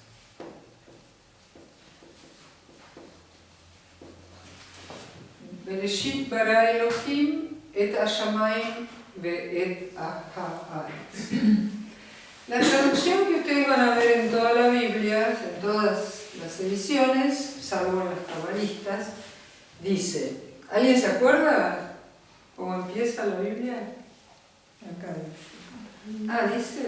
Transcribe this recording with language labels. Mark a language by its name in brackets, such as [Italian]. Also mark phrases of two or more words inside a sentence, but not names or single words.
[Hebrew] בראשית ברא אלהים את השמים ואת הארץ. [Spanish] La traducción que ustedes van a ver en toda la Biblia, en todas las ediciones, salvo en las cabalistas, dice, ¿alguien se acuerda cómo empieza la Biblia? Acá. Dice.